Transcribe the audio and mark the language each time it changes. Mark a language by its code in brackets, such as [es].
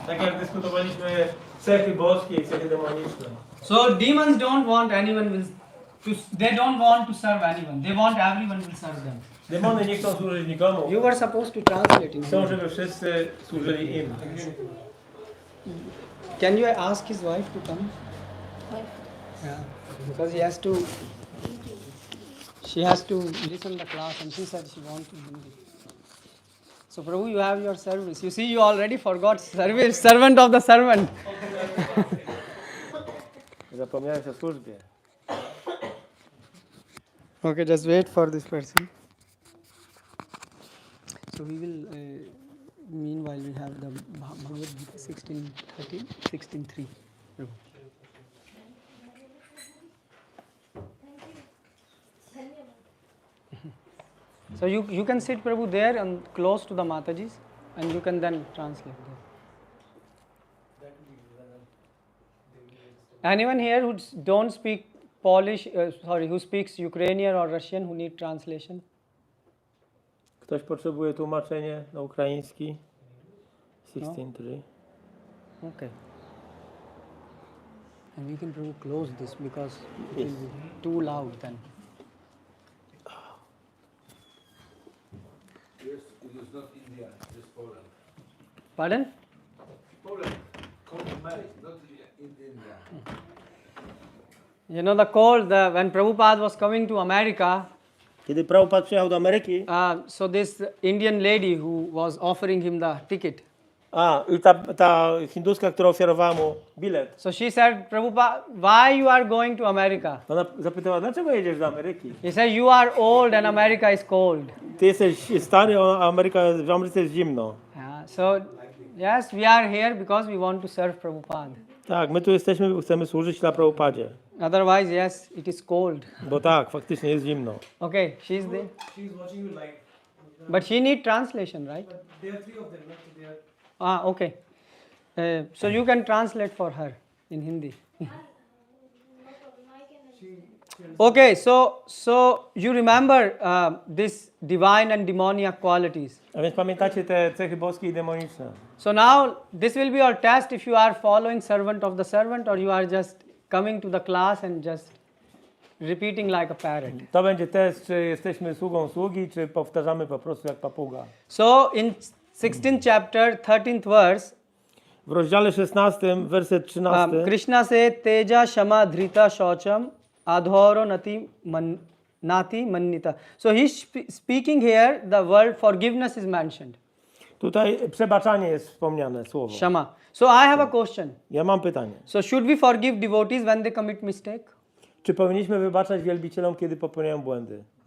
[pl] tak jak dyskutowaliśmy cechy boskie i cechy demoniczne. [en] So demons don't want anyone they don't want to serve anyone. They want everyone will serve them. [pl] Demony nie chcą służyć nikomu. [en] You were supposed to translate it. [pl] Chcą, żeby wszyscy służyli im. [en] Can you ask his wife to come? Yeah, because she has to listen the class, and she said she wants to do it. So Prabhu, you have your service. You see, you already forgot service, servant of the servant. [pl] Zapomniałeś o służbie. [en] Okay, just wait for this person. So we will, meanwhile we have the Bhagavad Gita 16:13, 16:3. So you can sit, Prabhu, there and close to the Matajis, and you can then translate there. Anyone here who don't speak Polish, who speaks Ukrainian or Russian, who need translation? [pl] Ktoś potrzebuje tłumaczenia na ukraiński? [en] 16:3. Okay. And we can Prabhu close this because it will be too loud then. Yes, it is not India, it is Poland. Pardon? Poland, not in India. You know the when Prabhupada was coming to America, [pl] Kiedy Prabhupada przyjechał do Ameryki, [en] so this Indian lady who was offering him the ticket, [pl] i ta hinduska, która ofiarowała mu bilet, [en] so she said, Prabhupada, why you are going to America? [pl] ona zapytała, dlaczego jedziesz do Ameryki? [en] He said, you are old and America is cold. [pl] Ty jesteś stary, a w Ameryce jest zimno. [en] Yeah, so yes, we are here because we want to serve Prabhupada. [pl] Tak, my tu jesteśmy, bo chcemy służyć dla Prabhupadzie. [en] Otherwise, yes, it is cold. [pl] Bo tak, faktycznie jest zimno. [en] Okay, she's there. She's watching you live. But she need translation, right? There are three of them, right? So they are... Okay. So you can translate for her in Hindi. Okay, so you remember this divine and demoniac qualities. [pl] A więc pamiętacie te cechy boskie i demoniczne. [en] So now this will be your test if you are following servant of the servant or you are just coming to the class and just repeating like a parrot. [pl] To będzie test, czy jesteśmy sługą sługi, czy powtarzamy po prostu jak papuga. [en] So in 16th chapter, 13th verse, [pl] W rozdziale 16, werset 13, [en] Krishna says, [sa] Teja Shama Dhrita Shaucham Adhoro Nati Mannita. [en] So he's speaking here, the word forgiveness is mentioned. [pl] tutaj przebaczanie jest wspomniane słowo. [en] Shama. So I have a question. [pl] Ja mam pytanie. [en] So should we forgive devotees when they commit mistake? [pl] Czy powinniśmy wybaczać wielbicielom, kiedy popełniają błędy?